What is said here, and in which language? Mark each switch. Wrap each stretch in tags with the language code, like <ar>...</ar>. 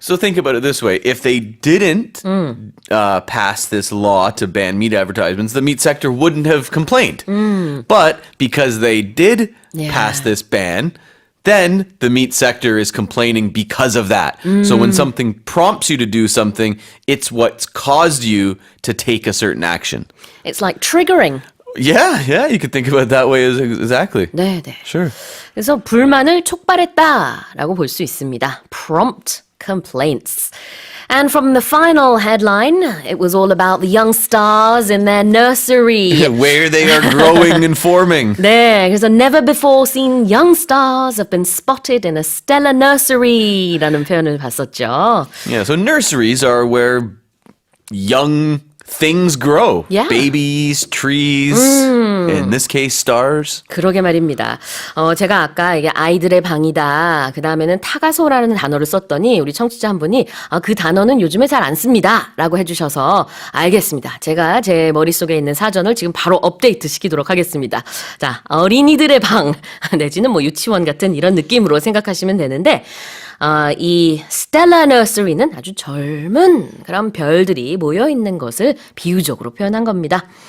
<en>So think about it this way. If they didn't pass this law to ban meat advertisements, the meat sector wouldn't have complained. But because they did pass this ban, then the meat sector is complaining because of that. So when something prompts you to do something, it's what's caused you to take a certain action. It's like triggering. Yeah, you could think about it that way exactly.</en> <ko>네.</ko> <en>Sure.</en> <ko>그래서 불만을 촉발했다라고 볼 수 있습니다.</ko> <en>Prompt complaints. And from the final headline, it was all about the young stars in their nursery. Where they are growing and forming.</en> <ko>네, 그래서</ko> <en>never before seen young stars have been spotted in a stellar nursery</en> <ko>라는 표현을 봤었죠.</ko> <en>Yeah, so nurseries are where young things grow. Yeah. Babies, trees, in this case, stars.</en> <ko>그러게 말입니다. 제가 아까 이게 아이들의 방이다. 그 다음에는 타가소라는 단어를 썼더니 우리 청취자 한 분이 그 단어는 요즘에 잘 안 씁니다. 라고 해주셔서 알겠습니다. 제가 제 머릿속에 있는 사전을 지금 바로 업데이트 시키도록 하겠습니다. 자, 어린이들의 방 내지는 뭐 유치원 같은 이런 느낌으로 생각하시면 되는데 이 스텔라 너스리는 아주 젊은 그런 별들이 모여있는 것을 비유적으로 표현한 겁니다.</ko>